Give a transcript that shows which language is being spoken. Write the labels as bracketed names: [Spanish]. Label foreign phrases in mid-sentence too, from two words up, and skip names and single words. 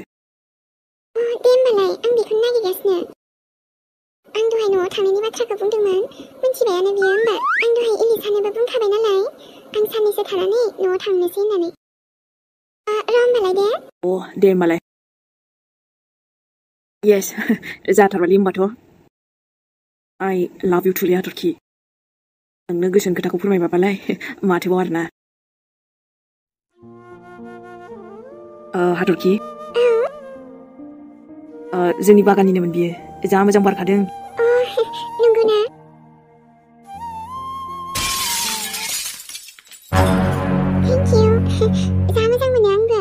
[Bodo] दे होमबालाय आं बेखौनो नागिरगासिनो आं दहाय न'आव थांनायनि बाथ्राखौ बुंदोंमोन मिन्थिबायानो बियो होमबा आं दहाय इलिसानोबो बुंखाबाय नालाय आं साननैसो थानानै न'आव थांनोसै होननानै र' होमबालाय दे दे होमबालाय येस जाथारबायलै होमबाथ' [English] I love you truly [Bodo] हाथरखि नोंनो गोसोनि खोथाखौ फोरमायबालाय माथोबाव आरोना हाथरखि जोंनि बागाननिनोमोन बियो जा मोजां बारखादों नंगौ ना [English] thank you [Bodo] जा मोजां मोनो आंबो